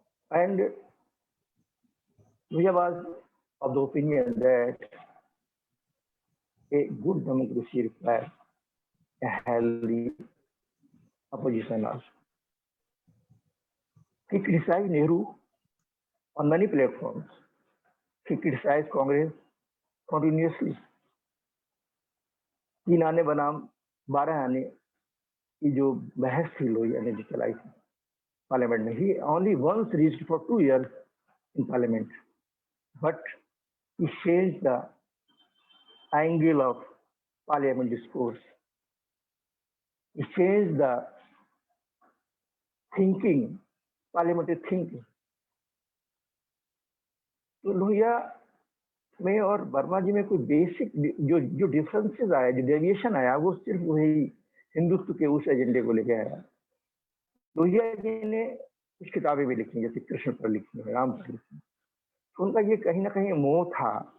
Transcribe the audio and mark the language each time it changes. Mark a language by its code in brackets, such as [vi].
[en] and Lohiya was of the opinion that a good democracy requires a healthy opposition also. He criticized Nehru on many platforms. He criticized Congress continuously. [hi] 3 आने बनाम 12 आने की जो बहस थी लोहिया ने चलाई थी पार्लियामेंट में. [en] He only once reached for 2 years in parliament, but he changed the angle of parliament discourse. He changed the thinking, parliamentary thinking. [hi] तो लोहिया में और वर्मा जी में कोई बेसिक जो डिफरेंसेस आया, जो डेविएशन आया, वो सिर्फ वही हिंदुत्व के उस एजेंडे को लेके आया. लोहिया जी ने कुछ किताबें भी लिखी, जैसे कृष्ण पर लिखी है, राम पर लिखी, तो उनका ये कहीं ना कहीं मोह था.